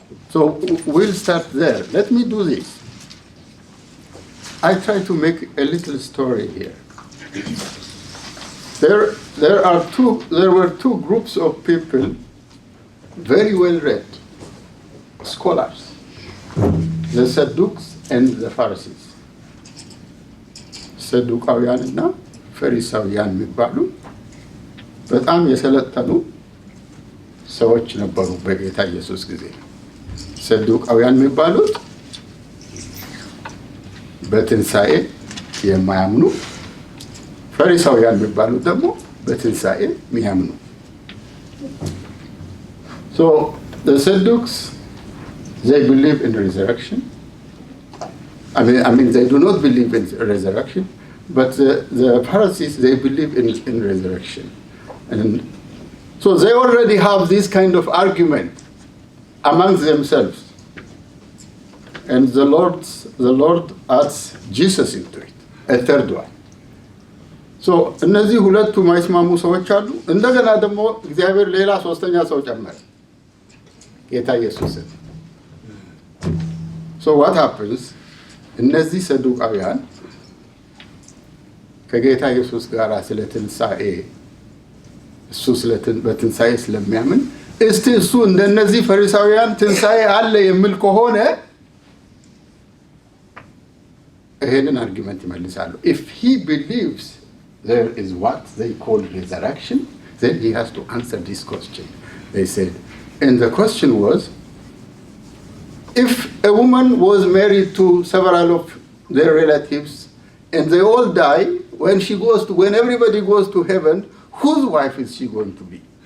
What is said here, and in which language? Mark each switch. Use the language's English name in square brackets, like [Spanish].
[English] So we'll start there. Let me do this. I try to make a little story here. There were two groups of people, very well read, scholars, the Sadducees and the Pharisees. [Amharic] ሰዱቃውያንና ፈሪሳውያን የሚባሉ በጣም የሰለጠኑ ሰዎች ነበሩ በጌታ ኢየሱስ ጊዜ። ሰዱቃውያን የሚባሉት በትንሣኤ የማያምኑ፣ ፈሪሳውያን የሚባሉት ደግሞ በትንሣኤ የሚያምኑ። [English] So the Sadducees, they believe in resurrection. I mean, they do not believe in resurrection, but the Pharisees, they believe in resurrection. And so they already have this kind of argument amongst themselves. And the Lord adds Jesus into it, a third one. [Amharic] So እነዚህ ሁለቱ ማይስማሙ ሰዎች አሉ። እንደገና ደግሞ እግዚአብሔር ሌላ ሶስተኛ ሰው ጨመረ፣ ጌታ ኢየሱስን። [English] So what happens? [Amharic] እነዚህ ሰዱቃውያን ከጌታ ኢየሱስ ጋር ስለ ትንሣኤ እሱ በትንሣኤ ስለሚያምን እስቲ እሱ እንደነዚህ ፈሪሳውያን ትንሣኤ አለ የሚል ከሆነ ይሄንን አርጊመንት ይመልሳሉ። [English] If he believes there is what they call resurrection, then he has to answer this question. They said, and the question was, if a woman was married to several of their relatives and they all die, when everybody goes to heaven, whose wife is she going to be?